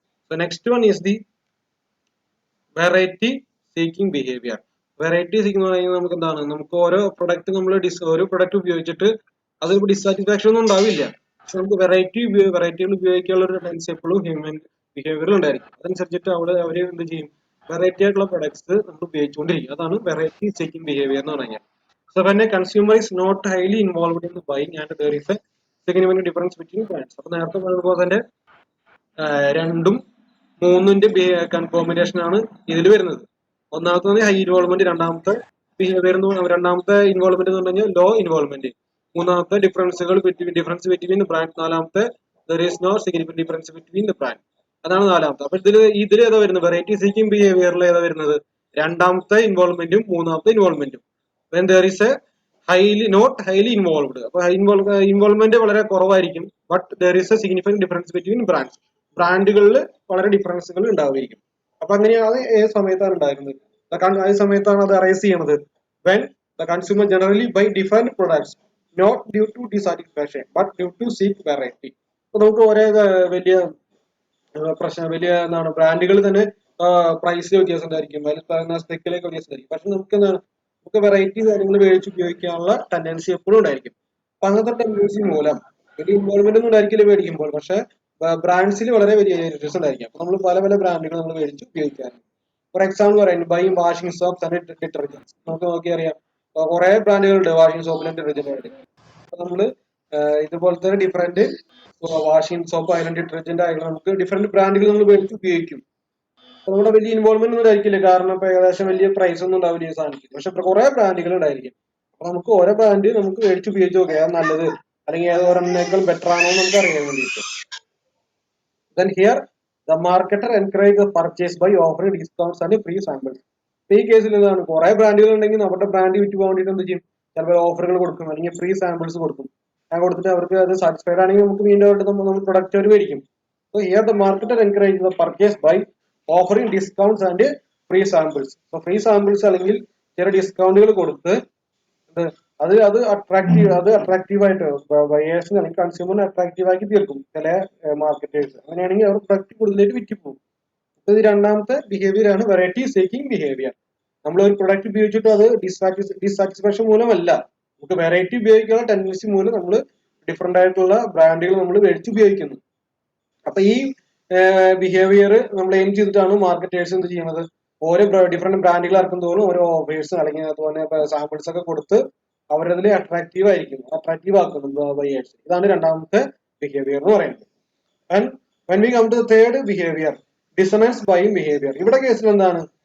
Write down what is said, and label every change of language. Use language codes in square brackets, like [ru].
[en] The next one is the variety seeking behavior. [ml] Variety seeking എന്ന് പറയുന്നത് നമുക്ക് എന്താണ്? നമുക്ക് ഓരോ പ്രൊഡക്റ്റ് ഉപയോഗിച്ചിട്ട് അതിൽ ഡിസാറ്റിസ്ഫാക്ഷൻ ഒന്നും ഉണ്ടാവില്ല. പക്ഷെ നമുക്ക് വെറൈറ്റികൾ ഉപയോഗിക്കാനുള്ള ഒരു ടെൻഡൻസി എപ്പോഴും ഹ്യൂമൻ ബിഹേവിയറിൽ ഉണ്ടായിരിക്കും. അതനുസരിച്ചിട്ട് അവര് എന്ത് ചെയ്യും? വെറൈറ്റി ആയിട്ടുള്ള പ്രൊഡക്ട്സ് നമ്മൾ ഉപയോഗിച്ചുകൊണ്ടിരിക്കും. അതാണ് വെറൈറ്റി സീക്കിംഗ് ബിഹേവിയർ എന്ന് പറഞ്ഞാൽ. So when a consumer is not highly involved in the buying and there is a significant difference between brands. അപ്പോൾ നേരത്തെ പറഞ്ഞതുപോലെ തന്നെ രണ്ടും മൂന്നിന്റെ കോമ്പിനേഷൻ ആണ് ഇതിൽ വരുന്നത്. ഒന്നാമത്തെ ഹൈ ഇൻവോൾവ്മെന്റ്, രണ്ടാമത്തെ ബിഹേവിയർ, രണ്ടാമത്തെ ഇൻവോൾവ്മെന്റ് എന്ന് പറഞ്ഞു കഴിഞ്ഞാൽ ലോ ഇൻവോൾവ്മെന്റ്, മൂന്നാമത്തെ ഡിഫറൻസ് ബിറ്റ്വീൻ ബ്രാൻഡ്, നാലാമത്തെ [en] there is no significant difference between the brand. [ml] അതാണ് നാലാമത്തെ. അപ്പൊ ഇതിൽ ഏതാ വരുന്നത്? വെറൈറ്റി സീക്കിംഗ് ബിഹേവിയറിൽ ഏതാ വരുന്നത്? രണ്ടാമത്തെ ഇൻവോൾവ്മെന്റും മൂന്നാമത്തെ ഇൻവോൾവ്മെന്റും. [en] when there is a not highly involved, [ml] അപ്പൊ ഇൻവോൾവ്മെന്റ് വളരെ കുറവായിരിക്കും. [en] But there is a significant difference between brands. [ml] ബ്രാൻഡുകളിൽ വളരെ ഡിഫറൻസുകൾ ഉണ്ടാവുമായിരിക്കും. അപ്പൊ അങ്ങനെയാണ് ഏത് സമയത്താണ് ഉണ്ടായിരുന്നത്? ആ സമയത്താണ് അത് അറൈസ് ചെയ്യണത്. [en] when the consumer generally buy different products not due to dissatisfaction but due to seek variety. [ml] അപ്പൊ നമുക്ക് ഒരേ വലിയ വലിയ എന്താണ് ബ്രാൻഡുകൾ തന്നെ പ്രൈസിൽ വ്യത്യാസം ഉണ്ടായിരിക്കും, സ്പെക്കിലേക്ക് വ്യത്യാസം ഉണ്ടായിരിക്കും. പക്ഷെ നമുക്ക് വെറൈറ്റി കാര്യങ്ങൾ മേടിച്ച് ഉപയോഗിക്കാനുള്ള ടെൻഡൻസി എപ്പോഴും ഉണ്ടായിരിക്കും. അപ്പൊ അങ്ങനത്തെ ടെൻഡൻസി മൂലം വലിയ ഇൻവോൾവ്മെന്റ് ഒന്നും ഉണ്ടായിരിക്കില്ല മേടിക്കുമ്പോൾ, പക്ഷെ ബ്രാൻഡ്സിൽ വളരെ വലിയ വ്യത്യാസം ഉണ്ടായിരിക്കും. അപ്പൊ നമ്മൾ പല പല ബ്രാൻഡുകൾ നമ്മൾ മേടിച്ച് ഉപയോഗിക്കാറുണ്ട്. [en] For example പറയുന്നത് buy washing soaps and detergents. [ml] നമുക്ക് നോക്കിയറിയാം കുറെ ബ്രാൻഡുകളുണ്ട് വാഷിംഗ് സോപ്പിലും ഡിറ്റർജന്റ്. അപ്പൊ നമ്മള് ഇതുപോലത്തെ ഡിഫറെന്റ് വാഷിംഗ് സോപ്പ് ആയാലും ഡിറ്റർജന്റ് ആയാലും നമുക്ക് ഡിഫറെന്റ് ബ്രാൻഡുകൾ നമ്മൾ മേടിച്ച് ഉപയോഗിക്കും. നമ്മുടെ വലിയ ഇൻവോൾവ്മെന്റ് ഒന്നും ആയിരിക്കില്ല, കാരണം ഇപ്പൊ ഏകദേശം വലിയ പ്രൈസ് ഒന്നും ഉണ്ടാവില്ല ഈ സാധനത്തിന്. പക്ഷെ കുറെ ബ്രാൻഡുകൾ ഉണ്ടായിരിക്കും. അപ്പൊ നമുക്ക് ഓരോ ബ്രാൻഡ് നമുക്ക് മേടിച്ച് ഉപയോഗിച്ച് നോക്കാം ഏതാണ് നല്ലത്, അല്ലെങ്കിൽ ഏതൊരെണ്ണേക്കാൾ ബെറ്റർ ആണോ എന്ന് നമുക്ക് അറിയാൻ വേണ്ടിയിട്ട്. [en] Then here the marketer encourage the purchase by offering discounts and free samples. [ml] ഈ കേസിൽ എന്താണ് കുറെ ബ്രാൻഡുകൾ ഉണ്ടെങ്കിൽ നമ്മുടെ ബ്രാൻഡ് വിറ്റ് പോകാൻ വേണ്ടിയിട്ട് എന്ത് ചെയ്യും? ചിലപ്പോൾ ഓഫറുകൾ കൊടുക്കും, അല്ലെങ്കിൽ ഫ്രീ സാമ്പിൾസ് കൊടുക്കും. ഞാൻ കൊടുത്തിട്ട് അവർക്ക് അത് സാറ്റിസ്ഫൈഡ് ആണെങ്കിൽ നമുക്ക് വീണ്ടും നമ്മൾ പ്രൊഡക്റ്റ് അവർ മേടിക്കും. [en] So here the marketer encourage the purchase by offering discounts and free samples. [ml] So free samples അല്ലെങ്കിൽ ചില ഡിസ്കൗണ്ടുകൾ കൊടുത്ത് അത് അട്രാക്റ്റീവ് ആയിട്ട് ബയേഴ്സിന് അല്ലെങ്കിൽ കൺസ്യൂമറിന് അട്രാക്റ്റീവ് ആക്കി തീർക്കും ചില മാർക്കറ്റേഴ്സ്. അങ്ങനെയാണെങ്കിൽ അവർ പ്രൊഡക്റ്റ് കൂടുതലായിട്ട് വിറ്റ് പോകും. ഇത് രണ്ടാമത്തെ ബിഹേവിയർ ആണ് വെറൈറ്റി സീക്കിംഗ് ബിഹേവിയർ. നമ്മൾ ഒരു പ്രൊഡക്റ്റ് ഉപയോഗിച്ചിട്ട് അത് ഡിസാറ്റിസ്ഫാക്ഷൻ മൂലമല്ല, നമുക്ക് വെറൈറ്റി ഉപയോഗിക്കാനുള്ള ടെൻഡൻസി മൂലം നമ്മൾ ഡിഫറെന്റ് ആയിട്ടുള്ള ബ്രാൻഡുകൾ നമ്മൾ മേടിച്ച് ഉപയോഗിക്കുന്നു. അപ്പൊ ഈ ബിഹേവിയർ നമ്മൾ എയിം ചെയ്തിട്ടാണ് മാർക്കറ്റേഴ്സ് എന്ത് ചെയ്യുന്നത്? ഓരോ ഡിഫറെന്റ് ബ്രാൻഡുകൾ ഇറക്കും തോറും ഓരോ ഓഫേഴ്സ് അല്ലെങ്കിൽ അതുപോലെ സാമ്പിൾസ് ഒക്കെ കൊടുത്ത് അവരതിൽ അട്രാക്റ്റീവ് ആക്കുന്നു ബയേഴ്സ്. ഇതാണ് രണ്ടാമത്തെ ബിഹേവിയർ എന്ന് പറയുന്നത്. [en] And when we come to the third behavior, dissonance buying behavior. [ml] ഇവിടെ കേസിൽ എന്താണ്?